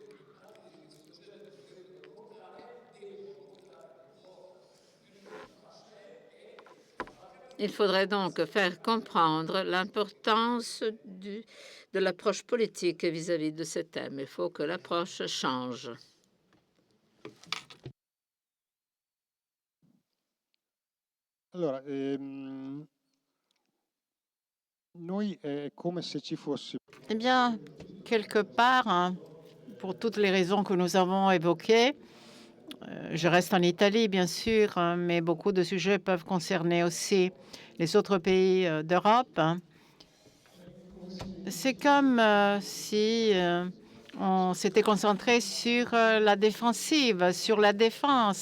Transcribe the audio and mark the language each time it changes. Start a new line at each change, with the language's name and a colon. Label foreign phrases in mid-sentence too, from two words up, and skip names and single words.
French: Il faudrait donc faire comprendre l'importance de l'approche politique vis-à-vis de ces thèmes. Il faut que l'approche change.
Italian: Allora, noi è come se ci fosse.
French: Eh bien, quelque part, hein, pour toutes les raisons que nous avons évoquées, je reste en Italie, bien sûr, hein, mais beaucoup de sujets peuvent concerner aussi les autres pays d'Europe. Hein. C'est comme si on s'était concentré sur la défensive, sur la défense.